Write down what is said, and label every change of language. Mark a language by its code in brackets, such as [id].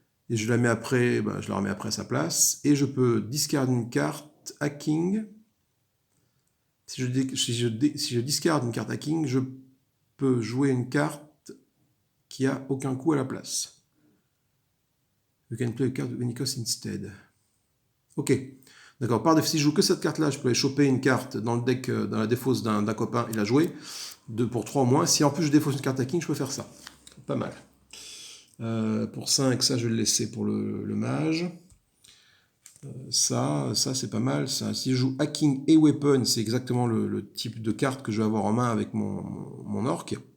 [fr] Et je la mets après, ben, je la remets après à sa place. Et je peux discard une carte hacking. Si je discard une carte hacking, je peux jouer une carte qui a aucun coup à la place. [en] You can play a card of any cost instead. [fr] Ok. D'accord. Par défaut, si je joue que cette carte-là, je peux aller choper une carte dans le deck, dans la défausse d'un copain et la jouer. 2 pour 3 au moins. Si en plus je défausse une carte hacking, je peux faire ça. Pas mal. Pour 5, ça je vais le laisser pour le mage. Ça c'est pas mal. Ça. Si je joue hacking et weapon, c'est exactement le type de carte que je vais avoir en main avec mon orc.